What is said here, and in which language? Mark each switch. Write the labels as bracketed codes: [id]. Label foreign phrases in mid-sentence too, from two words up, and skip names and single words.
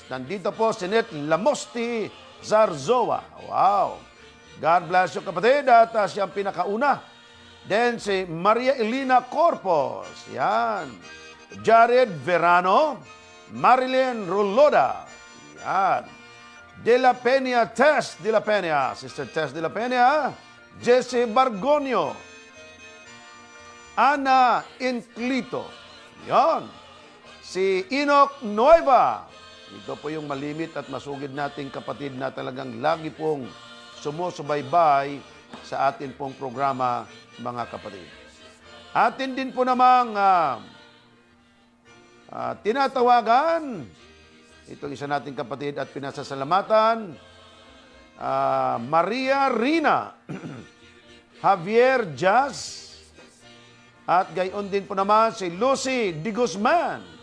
[tl] Nandito po si Net Lamosti Zarzoa. Wow! [en] God bless you, [tl] kapatid. At siyang pinakauna. Then si Maria Elena Corpos. Yan. Jared Verano. Marilyn Ruloda. Yan. De La Peña, Tess De La Peña. Sister Tess De La Peña. Jesse Bargonio. Ana Inclito. Yan. Si Enoch Nueva. Ito po yung malimit at masugid nating kapatid na talagang lagi pong sumusubaybay sa atin pong programa, mga kapatid. Atin din po namang tinatawagan itong isa nating kapatid at pinasasalamatan, Maria Rina, Javier Jazz, at gayon din po naman si Lucy Di Guzman.